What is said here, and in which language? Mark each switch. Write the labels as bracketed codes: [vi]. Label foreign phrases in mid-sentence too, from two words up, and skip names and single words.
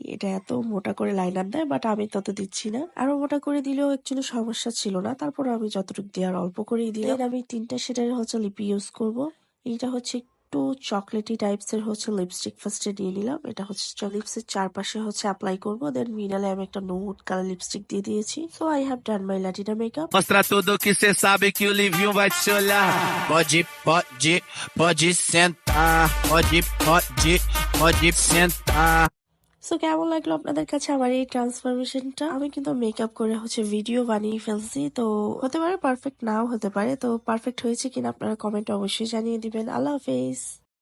[bn] এটা এত মোটা করে লাইনার দেয়, বাট আমি তত দিচ্ছি না। আরো মোটা করে দিলেও একচুয়ালি সমস্যা ছিল না, তারপর আমি যতটুকু দিয়ে আর অল্প করেই দিলাম। আমি 3টা শেডের হচ্ছে লিপ ইউজ করব। এইটা হচ্ছে একটু [en] chocolatey types [bn] এর হচ্ছে লিপস্টিক ফার্স্টে নিয়ে নিলাম। এটা হচ্ছে লিপসের চারপাশে হচ্ছে অ্যাপ্লাই করবো, দেন মিডলে আমি একটা [en] nude color lipstick [bn] দিয়ে দিয়েছি। [en] So I have done my Latina makeup. [pt] Mostra tudo que cê sabe que o Livinho vai te olhar. Pode sentar. Pode sentar. [bn] সো কেমন লাগলো আপনাদের কাছে আমার এই ট্রান্সফরমেশনটা? আমি কিন্তু মেকআপ করে হচ্ছে ভিডিও বানিয়ে ফেলছি, তো হতে পারে পারফেক্ট নাও হতে পারে। তো পারফেক্ট হয়েছে কিনা আপনারা কমেন্টে অবশ্যই জানিয়ে দিবেন। আল্লাহ হাফেজ।